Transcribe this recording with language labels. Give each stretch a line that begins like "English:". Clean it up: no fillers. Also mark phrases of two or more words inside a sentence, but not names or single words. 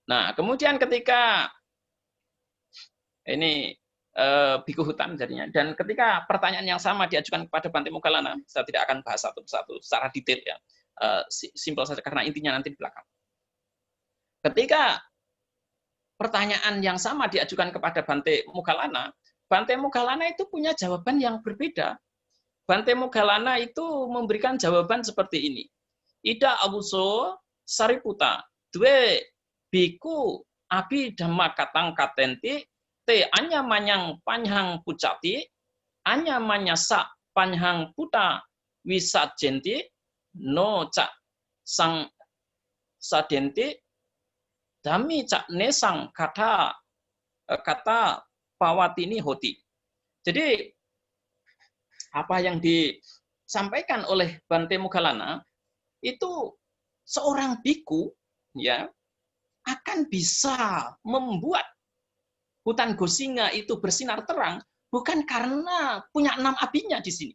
Indonesian: Nah, kemudian ketika ini biku hutan jadinya, dan ketika pertanyaan yang sama diajukan kepada Bante Moggallana, saya tidak akan bahas satu-satu secara detail ya, simpel saja karena intinya nanti di belakang. Ketika pertanyaan yang sama diajukan kepada Bante Moggallana itu punya jawaban yang berbeda. Bante Moggallana itu memberikan jawaban seperti ini.
Pali: Ida abuso Sariputta, due biku abi dhamma katang katenti, te anya manyang panhang pucati, anya manyasa panhang puta wisajenti, no cak sang sadenti, dami cak nesang kata pawatini hoti.
Indonesian: Jadi apa yang disampaikan oleh Bante Moggallana itu seorang biku ya akan bisa membuat hutan Gosinga itu bersinar terang bukan karena punya 6 abinya di sini.